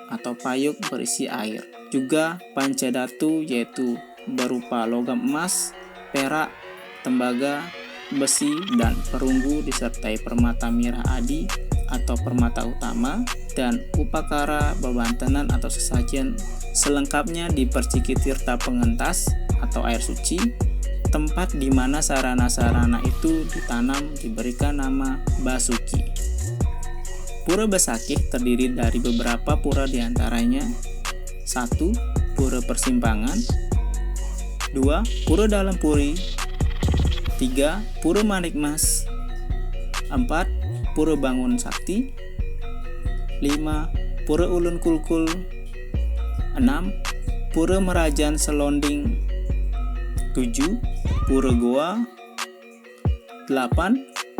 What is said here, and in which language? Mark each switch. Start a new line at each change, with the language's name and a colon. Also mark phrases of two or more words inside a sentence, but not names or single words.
Indonesian: atau payuk berisi air, juga pancadatu yaitu berupa logam emas, perak, tembaga, besi, dan perunggu disertai permata mirah adi atau permata utama, dan upakara bebantenan atau sesajen selengkapnya di Perciki Tirta Pengentas atau air suci, tempat di mana sarana-sarana itu ditanam diberikan nama Basuki. Pura Besakih terdiri dari beberapa pura diantaranya: 1. Pura Persimpangan, 2. Pura Dalam Puri, 3. Pura Manikmas, 4. Pura Bangun Sakti, 5. Pura Ulun Kulkul, 6. Pura Merajan Selonding, 7. Pura Goa, 8.